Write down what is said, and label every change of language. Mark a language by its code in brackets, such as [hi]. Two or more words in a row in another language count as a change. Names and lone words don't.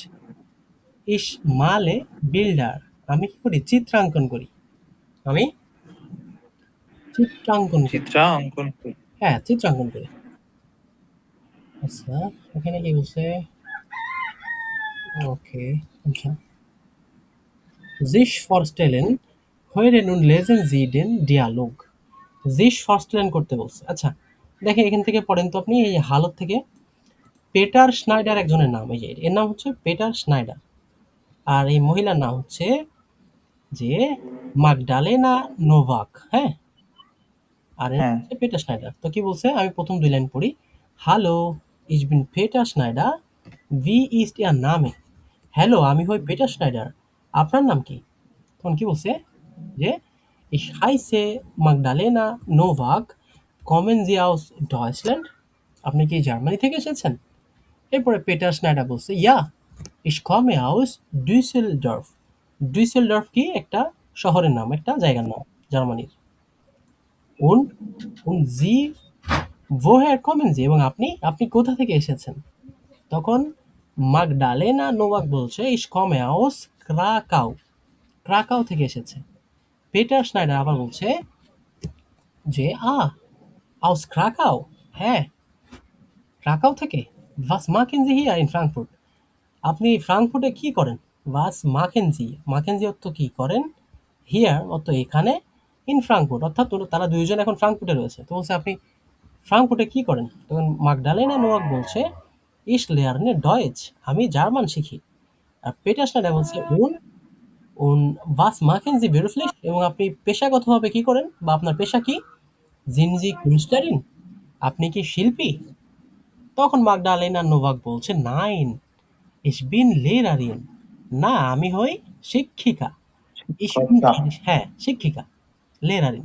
[de] Ich male Bilder, [bn] আমি কি করি? চিত্রাঙ্কন করি, আমি চিত্রাঙ্কন করি। চিত্রাঙ্কন করি। হ্যাঁ চিত্রাঙ্কন করি। আচ্ছা, এখানে কি বলছে? ওকে, আচ্ছা, [de] sich vorstellen, höre nun lesen Sie den Dialog. sich vorstellen [bn] করতে বলছে। আচ্ছা, দেখেন এখান থেকে পড়েন তো আপনি এই হালত থেকে পেটার স্নাইডার একজনের নাম, এই যে এর নাম হচ্ছে পেটার স্নাইডার। আর এই মহিলার নাম হচ্ছে যে মাগডালেনা নোভাক, হ্যাঁ? আর এর হ্যাঁ হচ্ছে পেটার স্নাইডার। তো কি বলছে? আমি ১ম ২ লাইন পড়ি। হ্যালো, [de] ich bin Peter Schneider. Wie ist Ihr Name? [bn] হ্যালো, আমি হই পিটার স্নাইডার। আপনার নাম কি? তখন কি বলছে? [de] যে ich heiße Magdalena Novak. Kommen Sie aus Deutschland? [bn] আপনি কি জার্মানি থেকে এসেছেন? এরপরে পিটার স্নাইডার বলছে, [de] Ja, ich komme aus Düsseldorf. [bn] Düsseldorf কি? একটা শহরের নাম, একটা জায়গার নাম জার্মানির। [de] Und, und Sie, woher kommen Sie? [bn] এবং আপনি? আপনি কোথা থেকে এসেছেন? তখন মাগডালেনা নোভাক বলছে, [de] Ich komme aus Krakau. [bn] ক্রাকাও থেকে এসেছে। পিটার স্নাইডার আবার বলছে যে, [de] aus Krakau? [bn] হ্যাঁ, ক্রাকাও থেকে? [de] Was machen Sie hier in Frankfurt? [bn] আপনি ফ্রাঙ্কফুর্টে কি করেন? [de] Was machen Sie? machen Sie [bn] অর্থ কি করেন? Here অর্থ এখানে, in Frankfurt অর্থাৎ তারা ২ জন এখন ফ্রাঙ্কফুর্টে রয়েছে। তো বলছে আপনি ফ্রাঙ্কফুর্টে কি করেন? তখন মাগডালেনা নোয়াক বলছে, [de] Ich lerne Deutsch. [bn] আমি জার্মান শিখি। আর পিটার স্নাইডার বলছে, [de] und was machen Sie beruflich? [bn] এবং আপনি পেশাগতভাবে কি করেন? বা আপনার পেশা কি? [de] Sind Sie Künstlerin? [bn] আপনি কি শিল্পী? তখন মাগডালেনা নোভাক বলছে, [de] Nein, ich bin Lehrerin. [bn] না, আমি হই শিক্ষিকা। Ich কথা হ্যাঁ, শিক্ষিকা। Lehrerin.